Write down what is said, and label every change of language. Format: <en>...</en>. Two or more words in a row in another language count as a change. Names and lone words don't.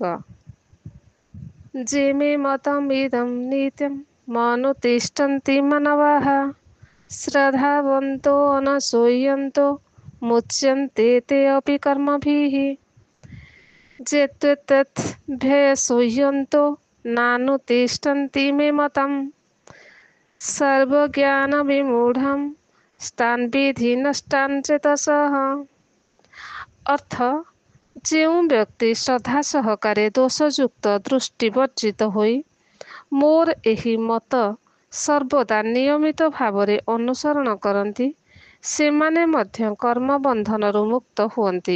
<sa>जे मे मतमिदं नित्यं मनुतिष्ठन्ति मनवः श्रद्धावन्तो अनसूयन्तो मुच्यन्ते ते अपि कर्मभिः जे त्यजन्तो नानुतिष्ठन्ति मे मतम् सर्वज्ञानविमूढं ସ୍ଥାନ ବିଧି ନଷ୍ଟାନ ଚେତସଃ।</sa> <or>ଅର୍ଥ, ଯେଉଁ ବ୍ୟକ୍ତି ଶ୍ରଦ୍ଧା ସହକାରେ ଦୋଷଯୁକ୍ତ ଦୃଷ୍ଟି ବର୍ଜିତ ହୋଇ ମୋର ଏହି ମତ ସର୍ବଦା ନିୟମିତ ଭାବରେ ଅନୁସରଣ କରନ୍ତି, ସେମାନେ ମଧ୍ୟ କର୍ମବନ୍ଧନରୁ ମୁକ୍ତ ହୁଅନ୍ତି।</or>